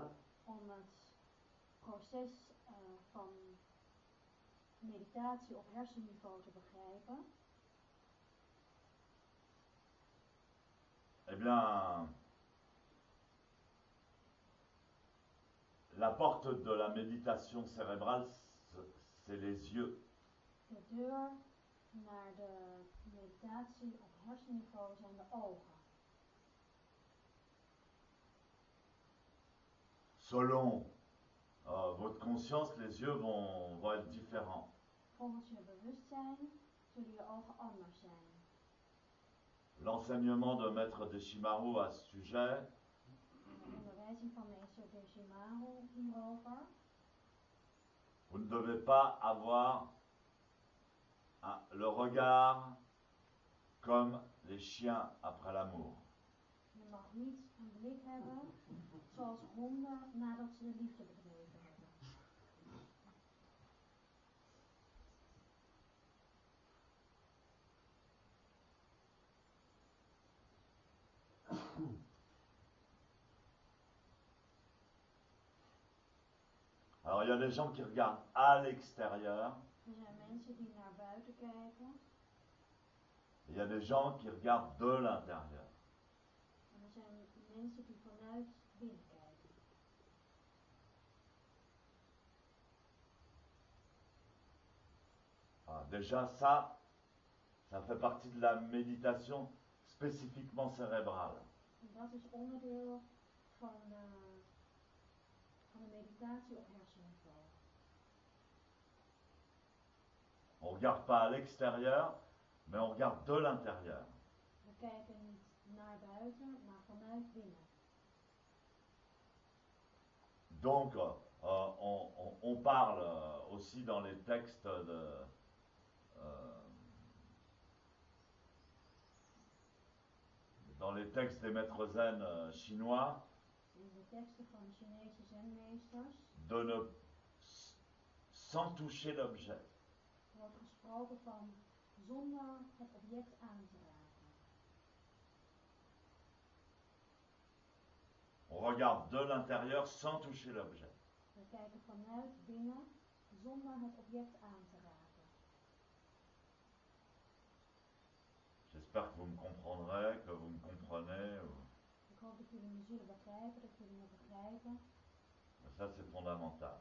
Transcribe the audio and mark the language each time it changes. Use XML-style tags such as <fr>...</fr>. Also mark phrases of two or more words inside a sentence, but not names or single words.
<nl>om het proces van meditatie op hersenniveau te begrijpen,</nl> <fr>eh bien, la porte de la méditation cérébrale, c'est les yeux.</fr> <nl>de deur naar de meditatie op hersenniveau zijn de ogen.</nl> <fr>Selon votre conscience, les yeux vont être différents.</fr> <nl>Volgens je bewustzijn zullen je ogen anders zijn.</nl> <fr>L'enseignement de Maître Deshimaru à ce sujet,</fr> <nl>De onderwijzing van meester Deshimaru hierover.</nl> <fr>vous ne devez pas avoir le regard comme les chiens après l'amour.</fr> <nl>Je mag niet een blik hebben zoals honden nadat ze de liefde bedreven hebben.</nl> <fr>Alors il y a des gens qui regardent à l'extérieur,</fr> <nl>Er zijn mensen die naar buiten kijken</nl> <fr>et il y a des gens qui regardent de l'intérieur.</fr> <nl>en er zijn mensen die vanuit binnen kijken.</nl> <fr>Déjà ça fait partie de la méditation spécifiquement cérébrale.</fr> <nl>En dat is onderdeel van de meditatie op hersenniveau.</nl> <fr>On ne regarde pas à l'extérieur, mais on regarde de l'intérieur.</fr> <nl>We kijken niet naar buiten, maar vanuit binnen.</nl> <fr>Donc, on parle aussi dans les textes dans les textes des maîtres zen chinois,</fr> <nl>In de teksten van de Chinese zenmeesters</nl> <fr>de ne sans toucher l'objet.</fr> <nl>wordt gesproken van zonder het object aan te raken.</nl> <fr>On regarde de l'intérieur sans toucher l'objet.</fr> <nl>We kijken vanuit binnen zonder het object aan te raken.</nl> <fr>J'espère que vous me comprendrez, que vous me comprenez.</fr> <nl>Ik hoop dat jullie me zullen begrijpen, dat jullie me begrijpen.</nl> <fr>Ça, c'est fondamental.</fr>